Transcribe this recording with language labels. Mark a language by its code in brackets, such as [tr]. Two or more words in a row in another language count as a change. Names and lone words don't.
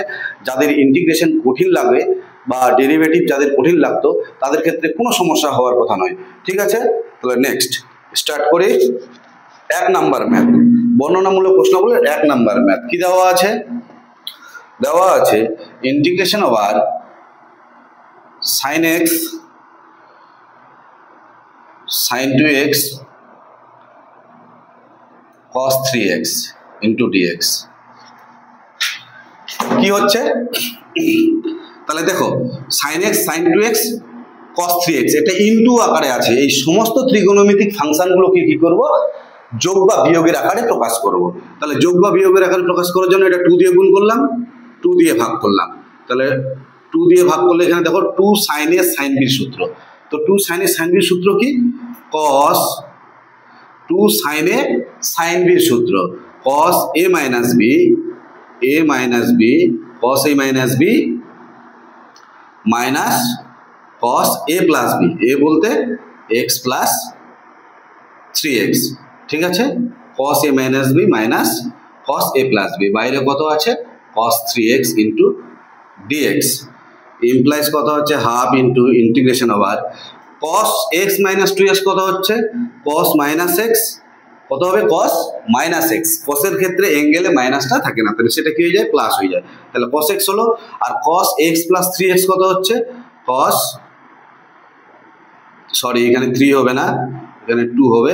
[bn] যাদের ইন্টিগ্রেশন কঠিন লাগে বা ডেরিভেটিভ যাদের কঠিন লাগতো তাদের ক্ষেত্রে কোনো সমস্যা হওয়ার কথা নয়। ঠিক আছে, তাহলে নেক্সট স্টার্ট করি। 1 নাম্বার ম্যাথ, বর্ণনামূলক প্রশ্নাবলীর 1 নাম্বার ম্যাথ কি দেওয়া আছে? দেওয়া আছে [en] integration over sin x sin 2x cos 3x into dx [bn] কি হচ্ছে? তাহলে দেখো [en] sin x sin 2x cos 3x এটা ইনটু [bn] আকারে আছে। এই সমস্ত ত্রিকোণমিতিক ফাংশনগুলোকে কি করব? যোগ বা বিয়োগের আকারে প্রকাশ করব। তাহলে যোগ বা বিয়োগের আকারে প্রকাশ করার জন্য এটা 2 দিয়ে গুণ করলাম, 2 দিয়ে ভাগ করলাম। তাহলে 2 দিয়ে ভাগ করলে এখানে দেখো [en] 2 sin a sin b [bn] সূত্র। [en] তো 2 sin a sin b [bn] সূত্র কি? [en] cos 2 sin a sin b সূত্র cos a minus b cos a minus b minus cos a plus b, a বলতে x plus 3x। [bn] ঠিক আছে, [en] cos a minus b minus cos a plus b, [bn] বাইরে কত আছে? [en] cos 3x into dx implies [bn] কত হচ্ছে? [en] হাফ into integration over cos x minus 2x [bn] কত হচ্ছে? [en] cos minus x [bn] কত হবে? [en] cos minus x। [bn] cos এর ক্ষেত্রে অ্যাঙ্গেলে মাইনাসটা থাকে না, তাহলে সেটা কি হয়ে যায়? প্লাস হয়ে যায়। তাহলে cos x হলো, আর [en] cos x plus 3x [bn] কত হচ্ছে? এখানে 3 হবে না, এখানে 2 হবে।